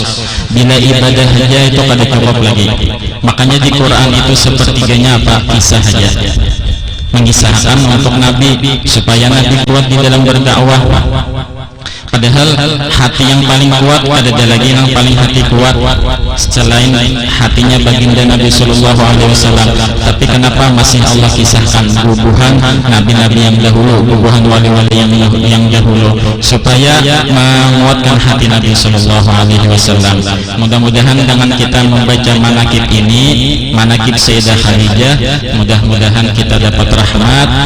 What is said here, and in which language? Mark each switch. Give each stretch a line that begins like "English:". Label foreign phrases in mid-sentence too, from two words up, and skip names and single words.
Indonesian: Bila ibadah saja itu
Banjar: kada cukup
Indonesian: lagi. Makanya di Quran itu sepertiganya apa? Kisah saja. Mengisahkan untuk Nabi supaya Nabi kuat di dalam berdakwah. Padahal hati yang paling kuat ada lagi yang paling hati kuat selain hatinya baginda Nabi
Arabic: صلى الله عليه وسلم.
Indonesian: Tapi kenapa masih Allah kisahkan bubuhan nabi-nabi yang dahulu, bubuhan wali-wali yang dahulu, supaya menguatkan hati Nabi
Arabic: صلى الله عليه وسلم.
Indonesian: Mudah-mudahan dengan kita membaca manakib ini, manakib Sayyidah Khadijah, mudah-mudahan kita dapat rahmat.